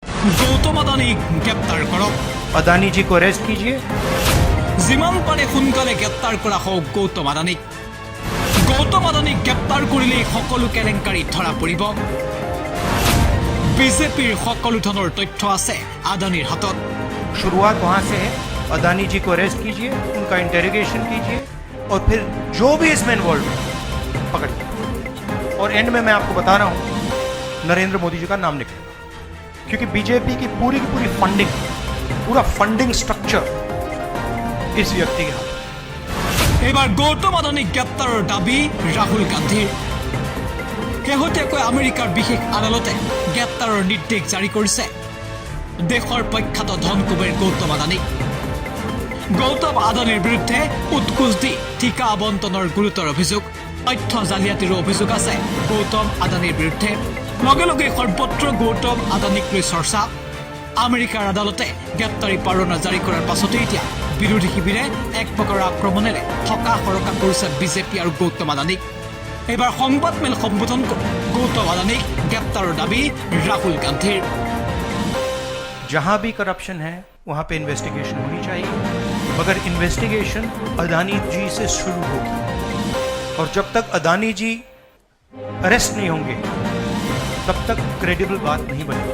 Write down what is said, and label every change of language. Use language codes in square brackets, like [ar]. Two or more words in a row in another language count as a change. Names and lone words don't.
[as] গৌতম আদানীক গ্ৰেপ্তাৰ কৰক। [hi] अदानी जी को अरेस्ट कीजिए। [as] যিমান পাৰে সোনকালে গ্ৰেপ্তাৰ কৰা হওক গৌতম আদানীক। গৌতম আদানীক গ্ৰেপ্তাৰ কৰিলেই সকলো কেলেংকাৰী ধৰা পৰিব। বিজেপিৰ সকলো ধৰণৰ তথ্য আছে আদানীৰ হাতত। [hi] शुरुआत वहां से है। अदानी जी को अरेस्ट कीजिए, उनका इंटेरोगेशन कीजिए और फिर जो भी इसमें इन्वॉल्व पकड़िए। और एंड में मैं आपको बता रहा हूं नरेंद्र मोदी जी का नाम निकलेगा, क्योंकि बीजेपी की पूरी फंडिंग, पूरा [en] funding structure [hi] इस व्यक्ति के हाथ में। [as] এবাৰ গৌতম আদানীক গ্ৰেপ্তাৰৰ দাবী ৰাহুল গান্ধীৰ। শেহতীয়াকৈ আমেৰিকাৰ বিশেষ আদালতে গ্ৰেপ্তাৰৰ নিৰ্দেশ জাৰি কৰিছে দেশৰ প্ৰখ্যাত ধনকুবেৰ গৌতম আদানীক। গৌতম আদানীৰ বিৰুদ্ধে উৎকোচ দি ঠিকা আবণ্টনৰ গুৰুতৰ অভিযোগ, তথ্য জালিয়াতিৰো অভিযোগ আছে গৌতম আদানীৰ বিৰুদ্ধে। লগে লগে সৰ্বত্ৰ গৌতম আদানীক লৈ চৰ্চা। আমেৰিকাৰ আদালতে গ্ৰেপ্তাৰী পৰোৱানা জাৰি কৰাৰ পাছতে এতিয়া বিৰোধী শিবিৰে এক প্ৰকাৰৰ আক্ৰমণেৰে থকা সৰকা কৰিছে বিজেপি আৰু গৌতম আদানীক। এইবাৰ সংবাদমেল সম্বোধন কৰি গৌতম আদানীক গ্ৰেপ্তাৰৰ দাবী ৰাহুল গান্ধীৰ। [hi] जहां भी करप्शन है वहां पे इन्वेस्टिगेशन होनी चाहिए, मगर इन्वेस्टिगेशन अदानी जी से शुरू होगी। और जब तक अदानी जी अरेस्ट नहीं होंगे तब तक क्रेडिबल बात नहीं बनेगी।